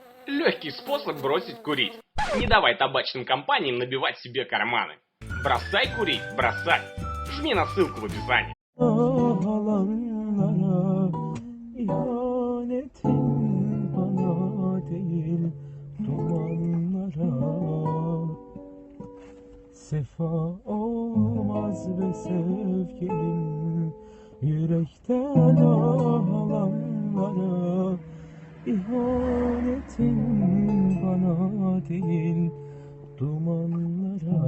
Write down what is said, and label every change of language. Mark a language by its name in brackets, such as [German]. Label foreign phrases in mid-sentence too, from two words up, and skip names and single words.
[Russian] Легкий способ бросить курить. Не давай табачным компаниям набивать себе карманы. Бросай курить, бросай. Жми на ссылку в описании. [Turkish] Alanlara ihanetin bana değil dumanlara sefa olmaz be sevgilim yürekten alanlara ihanetin bana değil dumanlara.